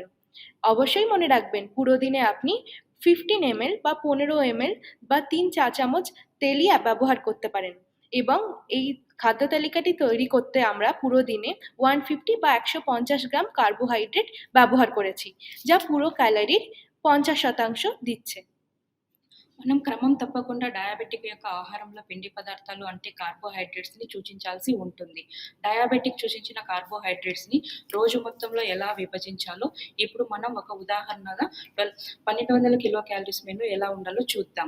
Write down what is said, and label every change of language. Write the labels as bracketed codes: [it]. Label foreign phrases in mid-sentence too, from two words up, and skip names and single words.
[bn] অবশ্যই মনে রাখবেন পুরো দিনে আপনি 15 ml বা 15 ml বা 3 চা চামচ তেলই ব্যবহার করতে পারেন, এবং এই খাদ্য তালিকাটি তৈরি করতে আমরা পুরো দিনে 150 বা 150 গ্রাম কার্বোহাইড্রেট ব্যবহার করেছি, যা পুরো ক্যালোরির 50% দিচ্ছে। [te] మనం క్రమం తప్పకుండా డయాబెటిక్ యొక్క ఆహారంలో పిండి పదార్థాలు అంటే కార్బోహైడ్రేట్స్ని సూచించాల్సి ఉంటుంది. డయాబెటిక్ సూచించిన కార్బోహైడ్రేట్స్ని రోజు మొత్తంలో ఎలా విభజించాలో ఇప్పుడు మనం ఒక ఉదాహరణగా 1200 [en] kilo calories menu [te] ఎలా ఉండాలో చూద్దాం.